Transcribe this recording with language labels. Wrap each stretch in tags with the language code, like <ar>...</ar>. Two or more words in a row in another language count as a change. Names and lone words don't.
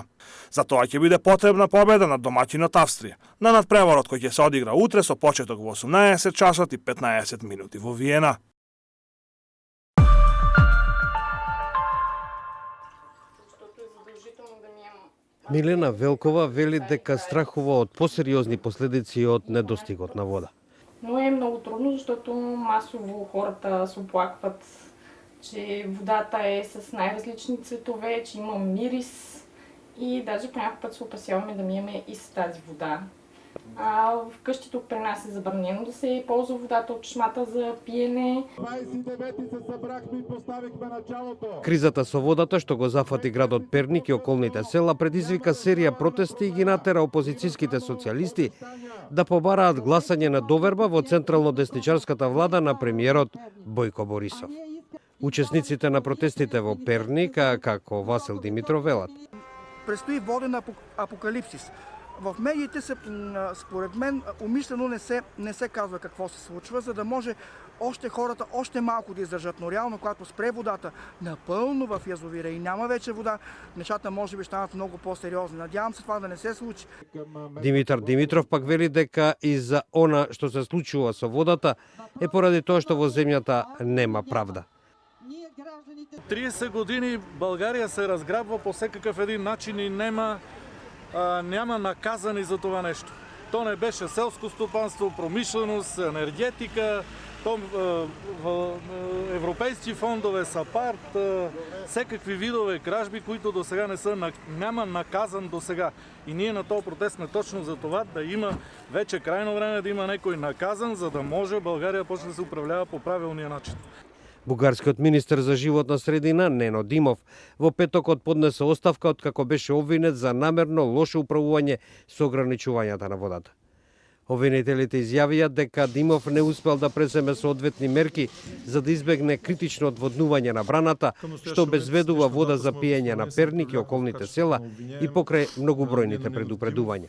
<mk>За тоа ќе биде потребна победа над домаќинот Австрија, на надпреварот кој ќе се одигра утре со почеток во 18 часот и 15 минути во Виена. Милена Велкова вели дека страхува од посериозни последици од недостигот на вода.</mk> <bg>Но е многу трудно, защото масово хората се оплакват, че водата е с най-различни цветове, че има мирис и даже по някакъв път се опасяваме да миеме и с тази вода. Вкъщи тук при нас е забранено да се ползва водата от чешмата за пиене. 29-ти се събрахме и поставихме началото.</bg> <mk>Кризата со водата што го зафати градот Перник и околните села предизвика серија протести и ги натера опозицијските социјалисти да побараат гласање на доверба во централно-десничарската влада на премиерот Бојко Борисов. Учесниците на протестите во Перник, како Васил Димитров, велат:</mk> <bg>Престои воден апокалипсис. В медиите според мен умишлено не се казва какво се случва, за да може още хората още малко да издържат. Но реално, когато спре водата напълно в язовира и няма вече вода, нещата може би станат много по-сериозни. Надявам се това да не се случи.</bg> <mk>Димитар Димитров пак вели дека и за она што се случува со водата е поради тоа што во земјата нема правда.</mk> <bg>30 години България се разграбва по всекакъв един начин и няма наказани за това нещо. То не беше селско стопанство, промишленост, енергетика, европейски фондове, САПАРТ, всекакви видове кражби, които до сега няма наказан до сега. И ние на този протест сме точно за това да има вече крайно време да има некой наказан, за да може България почне да се управлява по правилния начин.</bg> <mk>Бугарскиот министер за животна средина Нено Димов во петокот поднесе оставка откако беше обвинет за намерно лошо управување со ограничувањата на водата. Обвинителите изјавија дека Димов не успел да преземе соодветни мерки за да избегне критично одводнување на браната, што обезбедува вода за пиење на Перник и околните села и покрај многобројните предупредувања.</mk>